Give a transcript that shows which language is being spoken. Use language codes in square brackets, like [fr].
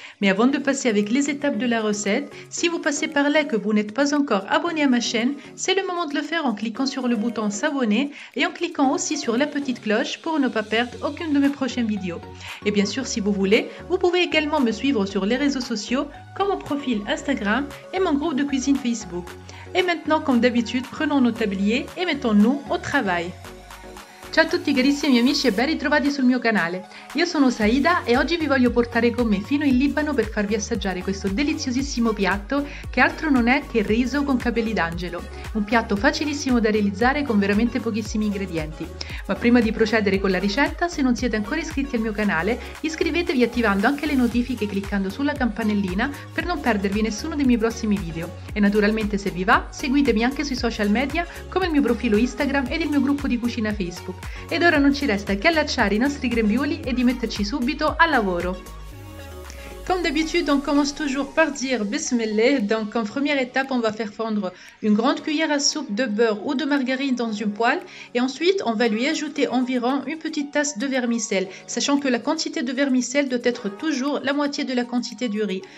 [fr] Mais avant de passer avec les étapes de la recette, si vous passez par là et que vous n'êtes pas encore abonné à ma chaîne, c'est le moment de le faire en cliquant sur le bouton s'abonner et en cliquant aussi sur la petite cloche pour ne pas perdre aucune de mes prochaines vidéos. Et bien sûr si vous voulez, vous pouvez également me suivre sur les réseaux sociaux comme mon profil Instagram et mon groupe de cuisine Facebook. Et maintenant, comme d'habitude, prenons nos tabliers et mettons-nous au travail. [it] Ciao a tutti carissimi amici e ben ritrovati sul mio canale. Io sono Saïda e oggi vi voglio portare con me fino in Libano per farvi assaggiare questo deliziosissimo piatto che altro non è che riso con capelli d'angelo. Un piatto facilissimo da realizzare con veramente pochissimi ingredienti. Ma prima di procedere con la ricetta, se non siete ancora iscritti al mio canale, iscrivetevi attivando anche le notifiche cliccando sulla campanellina per non perdervi nessuno dei miei prossimi video. E naturalmente se vi va, seguitemi anche sui social media come il mio profilo Instagram ed il mio gruppo di cucina Facebook. Ed ora non ci resta che allacciare i nostri grembiuli e di metterci subito al lavoro. [fr] Comme d'habitude, on commence toujours par dire Bismillah. Donc en première étape, on va faire fondre une grande cuillère à soupe de beurre ou de margarine dans une poêle et ensuite on va lui ajouter environ une petite tasse de vermicelle, sachant que la quantité de vermicelle doit être toujours la moitié de la quantité du riz.